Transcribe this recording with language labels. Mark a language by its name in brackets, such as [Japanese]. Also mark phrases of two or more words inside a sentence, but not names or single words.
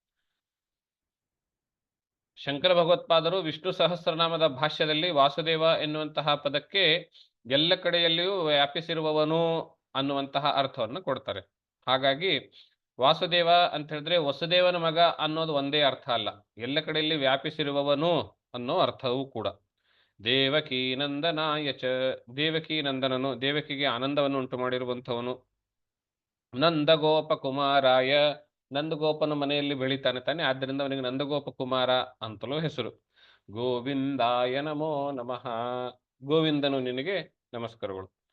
[Kannada] ಶಂಕರ ಭಗವತ್ಪಾದರು ವಿಷ್ಣು ಸಹಸ್ರನಾಮದ ಭಾಷ್ಯದಲ್ಲಿ ವಾಸುದೇವ ಎನ್ನುವಂತಹ ಪದಕ್ಕೆ ಎಲ್ಲ ಕಡೆಯಲ್ಲಿಯೂ ವ್ಯಾಪಿಸಿರುವವನು ಅನ್ನುವಂತಹ ಅರ್ಥವನ್ನು ಕೊಡ್ತಾರೆ. ಹಾಗಾಗಿ ವಾಸುದೇವ ಅಂತ ಹೇಳಿದ್ರೆ ವಸುದೇವನ ಮಗ ಅನ್ನೋದು ಒಂದೇ ಅರ್ಥ ಅಲ್ಲ, ಎಲ್ಲ ಕಡೆಯಲ್ಲಿ ವ್ಯಾಪಿಸಿರುವವನು ಅನ್ನೋ ಅರ್ಥವೂ ಕೂಡ. [Sanskrit] ದೇವಕೀ ನಂದನಾಯ ಚ, [Kannada] ದೇವಕೀ ನಂದನನು, ದೇವಕಿಗೆ ಆನಂದವನ್ನು ಉಂಟು ಮಾಡಿರುವಂಥವನು. [Sanskrit] ನಂದಗೋಪ ಕುಮಾರಾಯ, [Kannada] ನಂದಗೋಪನ ಮನೆಯಲ್ಲಿ ಬೆಳಿತಾನೆ ತಾನೆ, ಆದ್ದರಿಂದ ಅವನಿಗೆ ನಂದಗೋಪ ಕುಮಾರ ಅಂತಲೂ ಹೆಸರು. [Sanskrit] ಗೋವಿಂದಾಯ ನಮೋ ನಮಃ, [Kannada] ಗೋವಿಂದನು ನಿನಗೆ ನಮಸ್ಕಾರಗಳು.